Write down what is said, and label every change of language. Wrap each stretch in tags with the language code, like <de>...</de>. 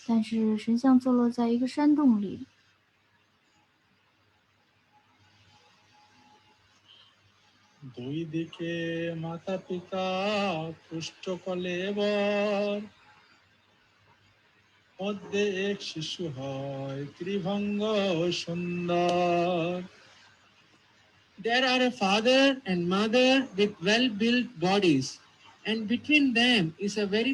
<zh>但是神像坐落在一个山洞里。</zh> <bn>দুই দিকে মাতা পিতা পুষ্ট কলেবর, মধ্যে এক শিশু হয় ত্রিভঙ্গ সুন্দর।</bn> <en>There are a father and mother with well-built bodies, and between them is a very</en>